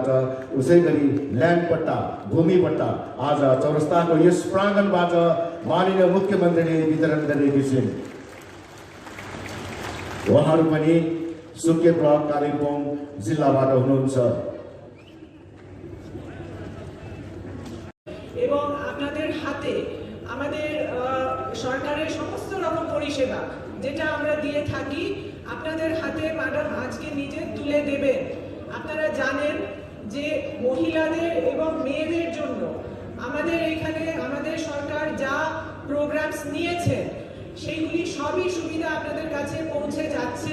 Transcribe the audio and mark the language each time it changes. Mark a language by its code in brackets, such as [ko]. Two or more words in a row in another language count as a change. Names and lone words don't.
[ne] उसै गरी ल्यान्ड पट्टा, भूमि पट्टा आज चौरस्ताको यस प्राङ्गणबाट माननीय मुख्यमन्त्रीले वितरण गरिरहेका छिन्। उहाँहरू पनि सुके ब्लक कालिम्पोङ जिल्लाबाट हुनुहुन्छ। [bn] এবং আপনাদের হাতে আমাদের সরকারের সমস্ত রকম পরিষেবা যেটা আমরা দিয়ে থাকি আপনাদের হাতে ম্যাডাম আজকে নিজে তুলে দেবেন। আপনারা জানেন যে মহিলাদের এবং মেয়েদের জন্য আমাদের এখানে আমাদের সরকার যা প্রোগ্রামস নিয়েছে সেইগুলি সবই সুবিধা আপনাদের কাছে পৌঁছে যাচ্ছে।